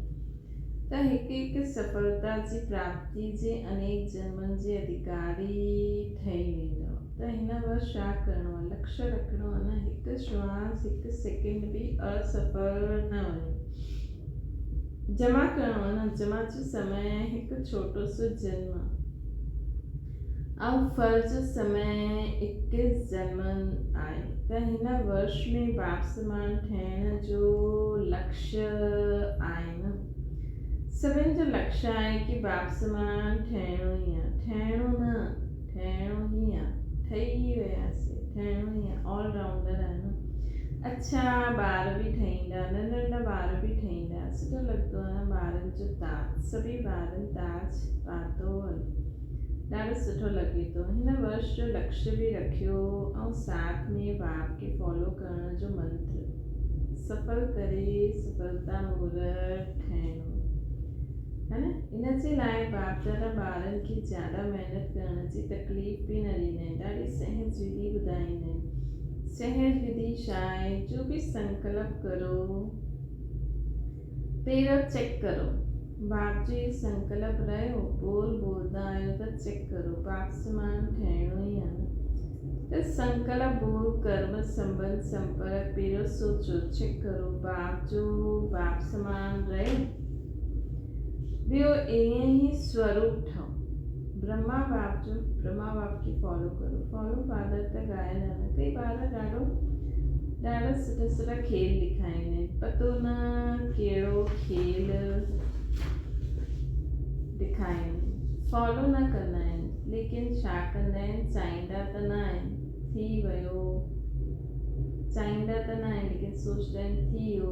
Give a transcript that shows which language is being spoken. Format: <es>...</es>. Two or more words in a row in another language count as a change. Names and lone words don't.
<sd>त हिकु हिकु सफलता जी प्राप्ति जे अनेक जन्मनि जे अधिकारी ठही वेंदव। त हिन वर्ष छा करिणो आहे, लक्ष्य रखिणो आहे न, हिकु श्वास हिकु सेकेंड बि असफल न वञे, जमा करिणो आहे न। जमा जो समय हिकु छोटो सो जन्म ऐं फल जो समय 21 जन्म आहे। त हिन वर्ष में बाप समान ठहिण जो लक्ष्य आहे न। सभिनि जो लक्ष्य आहे कि बाप समान ठहिणो ई आहे, ठहिणो न ठहिणो ई आहे, ठही वियासीं, ठहिणो ई आहे, ऑलराउंडर आहे न। अच्छा ॿार बि ठहींदा, नंढा नंढा ॿार बि ठहींदा, सुठो लॻंदो आहे न ॿारनि जो ताज, सभी ॿारनि ताज पातो ॾाढो सुठो लॻे थो। हिन वर्ष जो लक्ष्य बि रखियो ऐं साथ में बाप खे फॉलो करण जो मंत्र सफल करे सफलता मुहूर्त ठहिणो है न। इन जे लाइ बाप दादा ॿारनि खे ज़्यादा महिनत करण जी तकलीफ़ बि न ॾींदा आहिनि, ॾाढी सहज विधि ॿुधाईंदा आहिनि। सहज विधि छा आहे, जो बि संकल्प करो पहिरियों चेक करो बाप जो ये संकल्प रहियो, बोलंदा आहियो त चेक करो बाप समान ठहिणो ई आहे न। त संकल्प बोल कर्म संबंध संपर्क पहिरियों सोचो, चेक करो बाप समान रहियो। ॿियो ईअं ई स्वरूप ठहो, ब्रह्मा बाप खे फॉलो करो।</sd> <en>follow father</en> <sd>त ॻाल्हि आहे न। कई ॿार ॾाढा सुठा सुठा खेल ॾेखारींदा आहिनि, पतो न कहिड़ो खेल ॾेखारींदा, फॉलो न कंदा आहिनि, लेकिन छा कंदा आहिनि, चाहींदा त न आहिनि, थी वियो, चाहींदा त न आहिनि लेकिन सोचदा आहिनि थी वियो।</sd>